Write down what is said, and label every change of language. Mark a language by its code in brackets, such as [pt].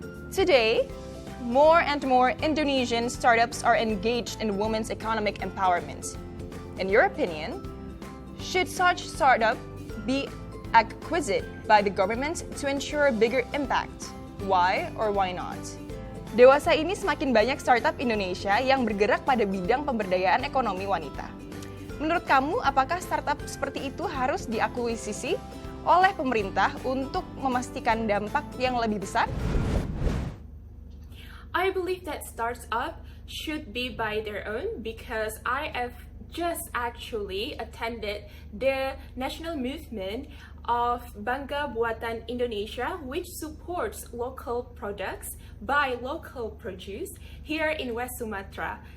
[en] Today, more and more Indonesian startups are engaged in women's economic empowerment. In your opinion, should such startup be acquired by the government to ensure bigger impact? Why or why not? [id] Dewasa ini semakin banyak startup Indonesia yang bergerak pada bidang pemberdayaan ekonomi wanita. Menurut kamu, apakah startup seperti itu harus diakuisisi oleh pemerintah untuk memastikan dampak yang lebih besar? [en] I believe that startup should be by their own because I have just actually attended the national movement of Bangga Buatan Indonesia, which supports local products by local produce here in West Sumatra.